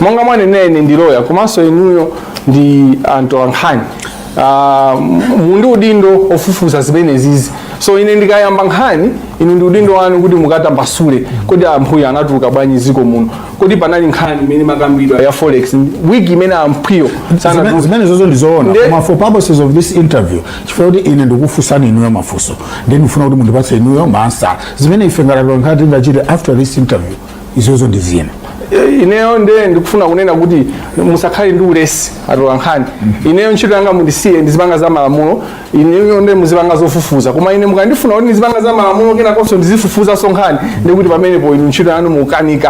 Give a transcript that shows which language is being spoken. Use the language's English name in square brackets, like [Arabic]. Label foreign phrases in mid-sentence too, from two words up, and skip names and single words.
[Nyanja] Monga mwane nene ndi lawyer komanso inuyo ndi anthu ankhani mundi udindo ofufuza zimene zizi. So ine ndikayamba nkhani inu ndi udindo wanu kuti mukatambasule kodi Amkhiyo anatuluka bwanji ziko muno, kodi panali nkhani imene makambidwa ya forex wiki imene Amkhiyo zimene zozo ndizoona. Koma [English] for purposes of this interview [Nyanja] chifukwa kuti ine ndikufunsani inuyo mafunso then ndifuna kuti mundipatse inuyo manswer zimene ife ngati ngachite [English] after this interview [Nyanja] izozo ndizina. Ineyo ndikufuna kunena kuti musakhale ndi ulesi atola nkhani. Ineyo ntchito yanga mundisiye ndizipanga za malamulo, ineyo muzipanga zofufuza. Koma ine mukandifuna kuti ndizipanga za malamulo kenakonso ndizifufuza nkhani ndikuti pamenepo inu ntchito yanu mukanika.